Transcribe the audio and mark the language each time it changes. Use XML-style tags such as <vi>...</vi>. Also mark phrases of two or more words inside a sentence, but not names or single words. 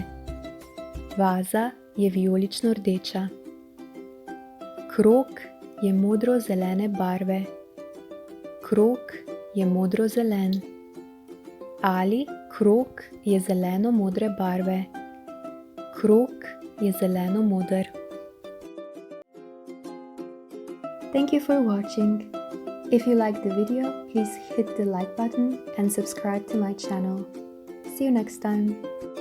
<sl>Vaza je vijolično rdeča. Krog je modro zelene barve. Krog je modro zelen. Ali krog je zeleno modre barve. Krog je zeleno moder.</sl> <en>Thank you for watching. If you liked the video, please hit the like button and subscribe to my channel. See you next time.</en>